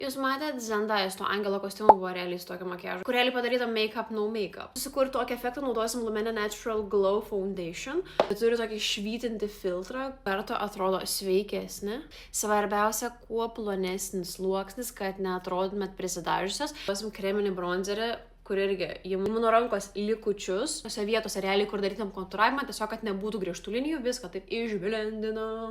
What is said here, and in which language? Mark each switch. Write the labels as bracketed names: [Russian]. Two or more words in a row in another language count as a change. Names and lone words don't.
[Lithuanian] Jūs matėt Zendayos to angelo kostiumo buvo realiai su tokiu makiažu, kur realiai padaryta [English] make-up, no make-up. [Lithuanian] Susikurti tokį efektą naudosim Lumene Natural Glow Foundation. Turi tokį švytintį filtrą, kartu atrodo sveikesnė. Svarbiausia, kuo plonesnis sluoksnis, kad neatrodytumėt prisidažiusios. Duosim kreminį bronzerį, kur irgi įimu nuo rankos likučius, tose vietose realiai, kur darytam kontūravimą, tiesiog, kad nebūtų griežtų linijų, viską taip išblendinam.